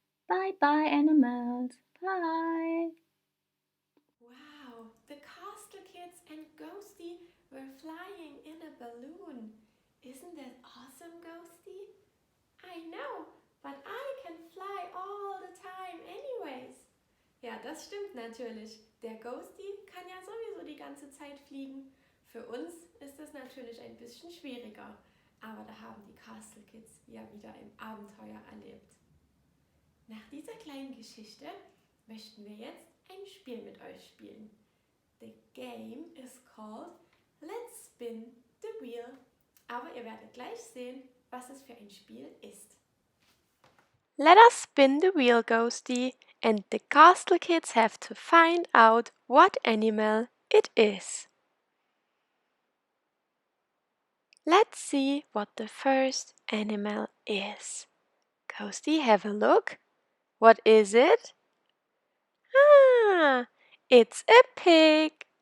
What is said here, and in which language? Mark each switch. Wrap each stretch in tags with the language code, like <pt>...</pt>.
<en>Bye-bye, animals. Bye. Wow, the Castle Kids and Ghosty were flying in a balloon. Isn't that awesome, Ghosty? I know, but I can fly all the time anyways.</en> <de>Ja, das stimmt natürlich. Der Ghosty kann ja sowieso die ganze Zeit fliegen. Für uns ist das natürlich ein bisschen schwieriger. Aber da haben die Castle Kids ja wieder ein Abenteuer erlebt. Nach dieser kleinen Geschichte möchten wir jetzt ein Spiel mit euch spielen.</de> <en>The game is called Let's Spin the Wheel.</en> <de>Aber ihr werdet gleich sehen, was es für ein Spiel ist.</de> <en>Let us spin the wheel, Ghosty, and the Castle Kids have to find out what animal it is. Let's see what the first animal is. Ghosty, have a look. What is it? Ah, it's a pig.</en>